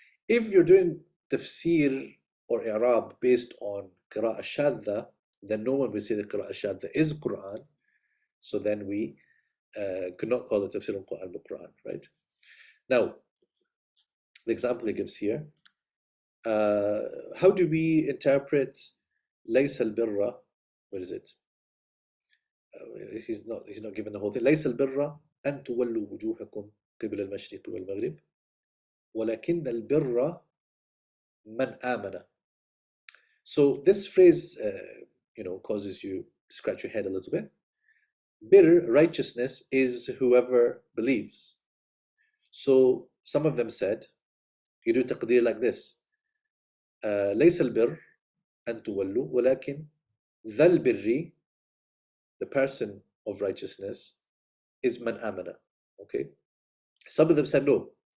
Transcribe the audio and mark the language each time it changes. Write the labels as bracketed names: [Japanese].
[English] If you're doing tafsir or i'rab based on qira'ah shadda, then no one will say the qira'ah shadda is Quran, so then we could not call it tafsir al-Quran bil-Quran, right? Now, the example he gives here, how do we interpret [Arabic] ليس البر, [English] what is it? He's not given the whole thing. [Arabic] ليس البر أن تولوا وجوهكم قبل المشرق والمغرب ولكن البر من آمن. [English] So this phrase, causes you to scratch your head a little bit. Bir, righteousness, is whoever believes. So some of them said, you do taqdeer like this. [Arabic] ليس البر أن تولوا ولكن ذا البر, [English] the person of righteousness, is [Arabic] man amana. [English] Okay. Some of them said no.